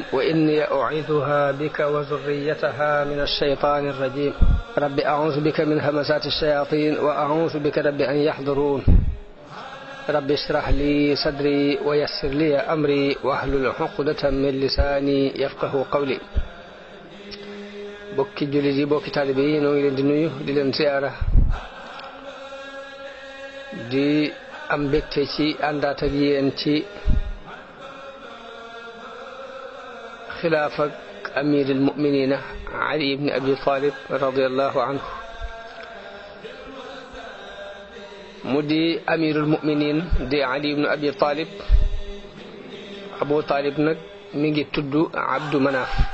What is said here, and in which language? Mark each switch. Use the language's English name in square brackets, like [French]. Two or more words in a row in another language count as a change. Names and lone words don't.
[Arabic] وإني أعيذها بك وذريتها من الشيطان الرجيم رب أعوذ بك من همزات الشياطين وأعوذ بك رب أن يحضرون رب اشرح لي صدري ويسر لي أمري واحلل عقدة من لساني يفقه قولي [Wolof] bokki jullit yi bokki taalibe yi noo ngi leen di nuyu di leen ziyaara di am mbégte ci àndaat ak yéen ci xilaaf ak [Arabic] أمير المؤمنين [Wolof] Ali ibn Abi Talib [Arabic] رضي الله عنه [Wolof] mu di [Arabic] أمير المؤمنين [Wolof] di Ali ibn Abi Talib Abu Talib nag mi ngi tudd Abdu Manaf